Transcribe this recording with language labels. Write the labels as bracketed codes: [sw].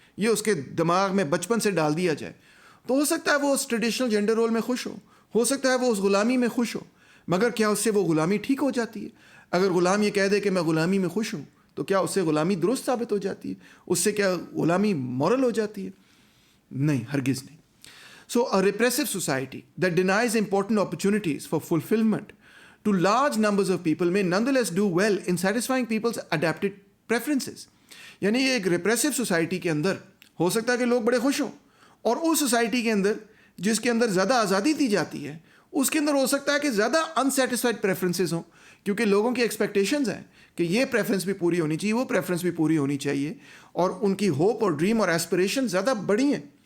[ur] یہ اس کے دماغ میں بچپن سے ڈال دیا جائے, تو ہو سکتا ہے وہ اس ٹریڈیشنل جینڈر رول میں خوش ہو سکتا ہے وہ اس غلامی میں خوش ہو, مگر کیا اس سے وہ غلامی ٹھیک ہو جاتی ہے؟ اگر غلام یہ کہہ دے کہ میں غلامی میں خوش ہوں, تو کیا اس سے غلامی درست ثابت ہو جاتی ہے؟ اس سے کیا غلامی مورل ہو جاتی ہے؟ نہیں, ہرگز نہیں. [en] So a repressive society that denies important opportunities for fulfillment to large numbers of people may nonetheless do well in satisfying people's adapted preferences. [ur] یعنی یہ ایک ریپریسو سوسائٹی کے اندر ہو سکتا ہے کہ لوگ بڑے خوش ہوں, اور اس سوسائٹی کے اندر جس کے اندر زیادہ آزادی دی جاتی ہے اس کے اندر ہو سکتا ہے کہ زیادہ انسیٹسفائڈ پریفرنسز ہوں, کیونکہ لوگوں کی ایکسپیکٹیشنز ہیں کہ یہ پریفرنس بھی پوری ہونی چاہیے, وہ پریفرنس بھی پوری ہونی چاہیے, اور ان کی ہوپ اور ڈریم اور ایسپریشن زیادہ بڑی ہیں.